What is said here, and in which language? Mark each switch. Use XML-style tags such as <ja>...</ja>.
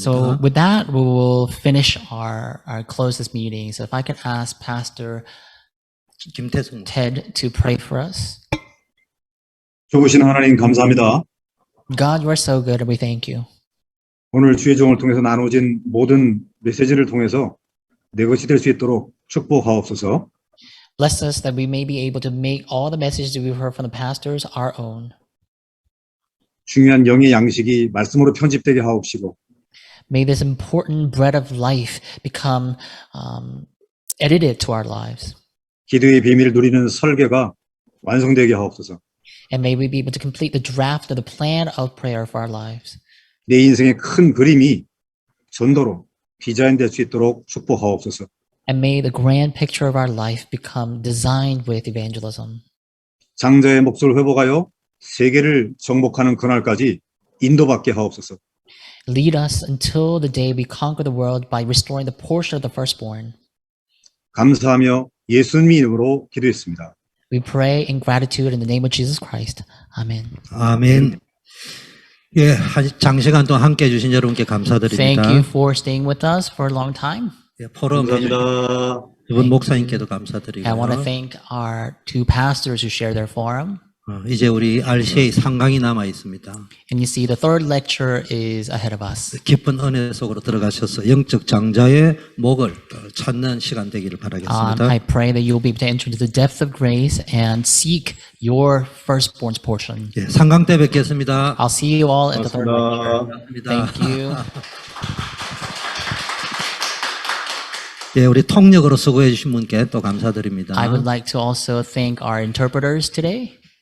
<en>So with that, we will finish our close this meeting. So if I could ask Pastor</en> <ko>김태성</ko> <en>Ted to pray for us.</en> <ko>좋으신 하나님 감사합니다.</ko> <en>God, you are so good, and we thank you.</en> <ko>오늘 주의 종을 통해서 나눠진 모든 메시지를 통해서 내 것이 될 수 있도록 축복하옵소서.</ko> <en>Bless us that we may be able to make all the messages that we've heard from the pastors our own.</en> <ko>중요한 영의 양식이 말씀으로 편집되게 하옵시고</ko> <en>May this important bread of life become edited to our lives.</en> <ko>기도의 비밀을 누리는 설계가 완성되게 하옵소서.</ko> <en>And may we be able to complete the draft of the plan of prayer for our lives.</en> <ko>내 인생의 큰 그림이 전도로 디자인될 수 있도록 축복하옵소서.</ko> <en>And may the grand picture of our life become designed with evangelism.</en> <ko>장자의 몫을 회복하여 세계를 정복하는 그날까지 인도받게 하옵소서.</ko> <en>Lead us until the day we conquer the world by restoring the portion of the firstborn.</en> <ko>감사하며 예수님 이름으로 기도했습니다.</ko> <en>We pray in gratitude in the name of Jesus Christ. Amen.</en> <ko>아멘. 예, 장시간 동안 함께 해주신 여러분께</ko> <en>Thank</en> <ko>감사드립니다.</ko> <en>you for staying with us for a long time.</en> <ko>예, 포럼 해주신 감사합니다. 두 분 목사님께도 감사드리고요.</ko> <en>I want to thank our two pastors who share their forum.</en> <ko>이제 우리 RCA 상강이 남아 있습니다.</ko> <en>And you see, the third lecture is ahead of us.</en> <ko>깊은 은혜 속으로 들어가셔서 영적 장자의 목을 찾는 시간 되기를 바라겠습니다.</ko> <en>I pray that you'll be able to enter into the depth of grace and seek your firstborn's portion.</en> <ko>예, 상강 때 뵙겠습니다.</ko> <en>I'll see you all at the third lecture.</en> <ko>감사합니다.</ko> <en>Thank you.</en> <ko>예, 우리 통역으로 수고해 주신 분께 또 감사드립니다.</ko> <en>I would like to also thank our interpreters today.</en>